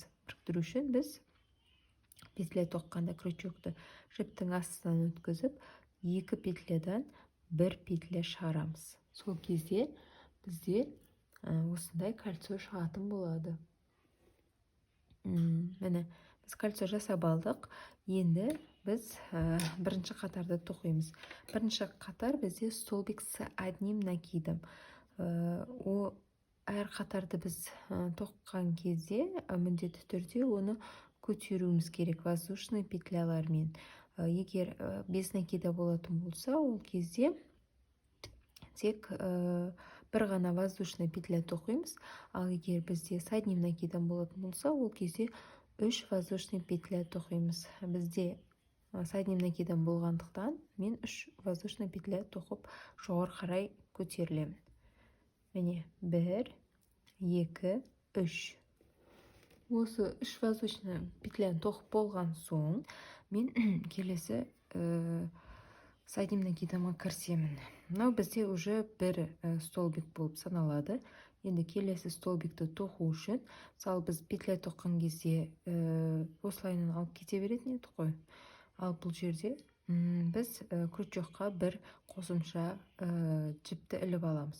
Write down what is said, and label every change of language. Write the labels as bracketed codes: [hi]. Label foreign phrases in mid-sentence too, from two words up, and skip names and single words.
[kk] Біріктіру үшін біз петля тоққанда крючокты жіптің астынан өткізіп, 2 петлядан 1 петля шығарамыз. Сол кезде бізде осындай кольцо шығатын болады. Міне, біз кольцо жасап алдық. Енді біз бірінші қатарды тоқимыз. Бірінші қатар бізде [ru] столбик с одним накидом. [kk] Әр қатарды біз тоққан кезде міндетті түрде оны көтеруіміз керек воздушный петлялармен. Егер [ru] без накида [kk] болатын болса, ол кезде тек бір ғана [ru] воздушный петля [kk] тоқимыз. Ал егер бізде [ru] с одним накидом [kk] болатын болса, ол кезде 3 [ru] воздушный петля [kk] тоқимыз. Бізде [ru] с одним накидом [kk] болғандықтан мен 3 [ru] воздушный петля [kk] тоқып жоғары қарай көтерілемін. Міне 1, 2, 3. Осы 3 воздушный петляны тоқып болған соң, мен келесі [ru] с одним накидыма [kk] кірсемін. Мынау бізде уже бір столбик болып саналады. Енді келесі столбикті тоқу үшін, мысалы біз петля тоққан кезде осылайынан алып кете беретін едік қой. Ал бұл жерде біз крючокқа бір қосымша жіпті іліп аламыз.